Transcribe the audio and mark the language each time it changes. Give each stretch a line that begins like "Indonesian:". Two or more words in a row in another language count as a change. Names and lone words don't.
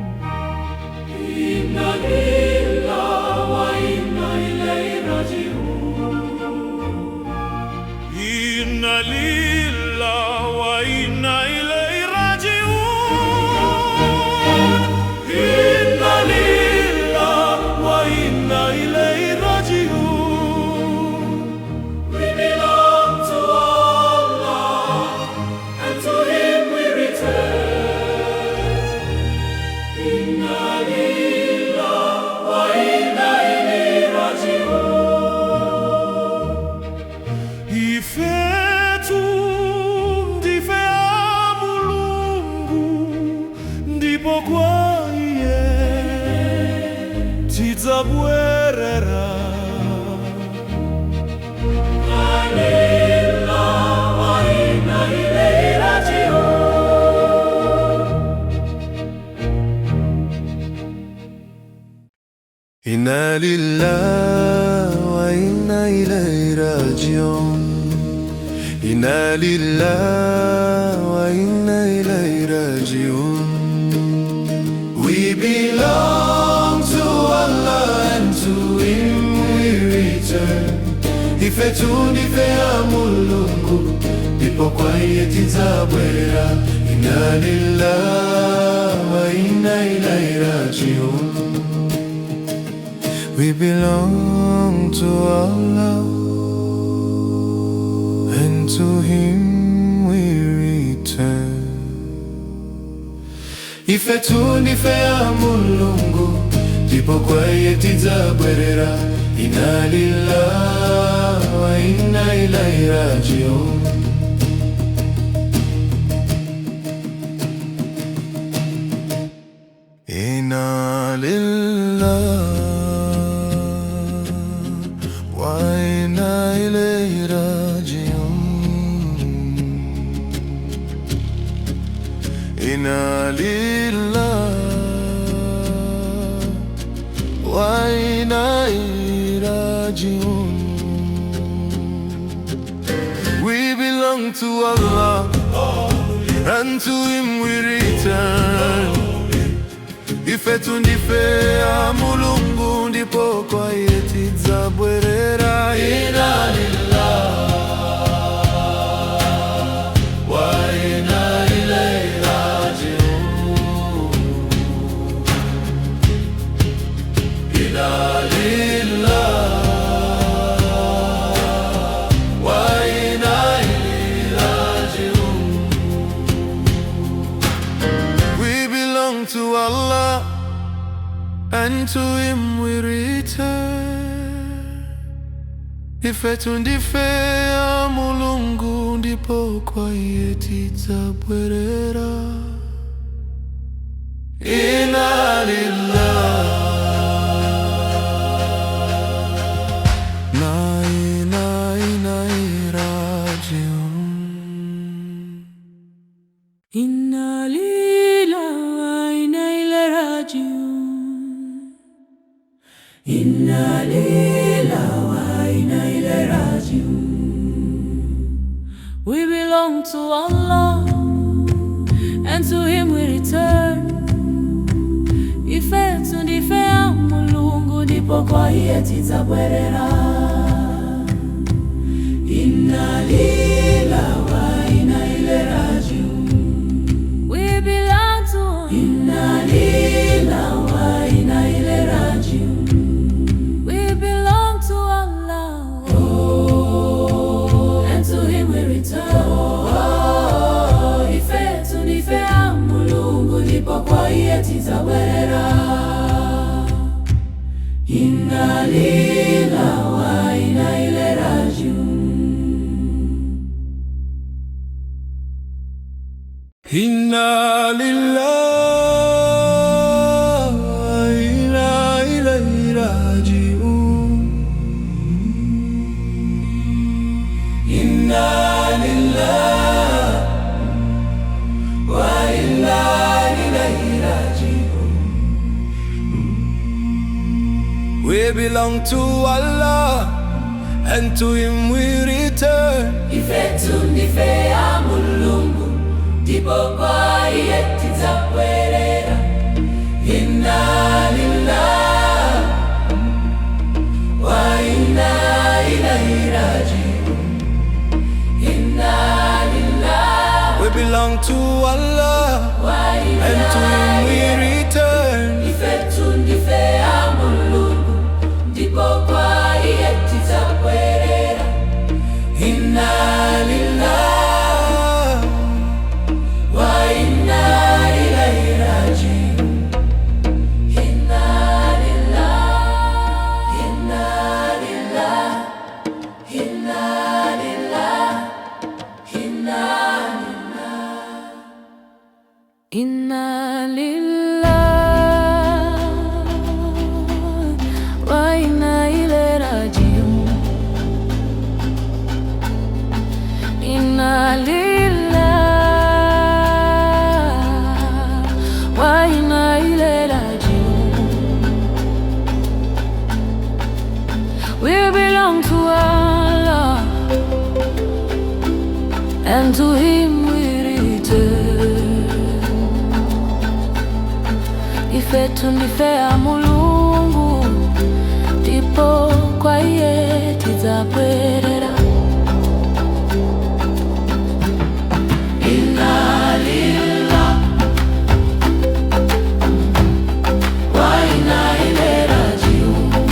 Arabic: إنا لله وإنا إليه راجعون. إنا لله وإنا إليه راجعون. إنا لله وإنا إليه راجعون.
English: We belong to Allah, and to Him we return.
Arabic: إنا لله وإنا إليه راجعون.
Nyanja: Ifetu ndifea Mulungu ndipo kwa iye tidzabwerera.
Arabic: إنا لله وإنا إليه راجعون. إنا لله وإنا إليه راجعون.
English: We belong to Allah and to Him we return.
Nyanja: Ifetu ndifea Mulungu ndipo kwa iye tidzabwerera.
Arabic: إنا لله وإنا إليه راجعون.
English: We belong to Allah, and to Him we return.
Nyanja: Ifetu ndifea Mulungu ndipo kwa iye tidzabwerera.
Arabic: إنا لله وإنا إليه راجعون. إنا لله وإنا إليه راجعون. إنا لله وإنا إليه راجعون.
English: We belong to Allah, and to Him we return.
Nyanja: Ifetu ndifea Mulungu ndipo kwa iye tidzabwerera.
Arabic: إنا لله وإنا إليه راجعون. إنا لله وإنا إليه راجعون.
English: We belong to Allah, and to Him we return.
Nyanja: Ifetu ndifea Mulungu ndipo kwa iye tidzabwerera.
Arabic: إنا لله وإنا إليه راجعون. إنا لله وإنا إليه راجعون. إنا لله وإنا إليه راجعون.
English: We belong to Allah, and to Him we return.
Nyanja: Ifetu ndifea Mulungu ndipo kwa iye tidzabwerera.
Arabic: إنا لله وإنا إليه راجعون.
English: We belong to
Arabic: إنا لله وإنا إليه راجعون.
English: We belong to Allah, And to Him we return.
Nyanja: Ifetu ndifea Mulungu ndipo kwa iye tidzabwerera.
Arabic: إنا لله وإنا إليه راجعون. إنا لله وإنا إليه راجعون. إنا لله وإنا إليه راجعون.
English: We belong to Allah, and to Him we return.
Nyanja: Ifetu ndifea Mulungu ndipo kwa iye tidzabwerera. tizabwerera.
Arabic: إنا لله وإنا إليه راجعون. إنا لله.
English: We belong to Allah, and to Him we return.
Nyanja: Ifetu ndife ya Mulungu, ndipo kwa iye tizabwerera.
Arabic: إنا لله وإنا إليه راجعون. إنا لله، إنا لله، إنا لله، إنا لله. إنا لله وإنا إليه راجعون. إنا لله وإنا إليه راجعون.
English: We belong to Allah, and to Him we return.
Nyanja: Ifetu ndife ya Mulungu, ndipo kwa iye tizabwerera.
Arabic: إنا لله وإنا إليه راجعون.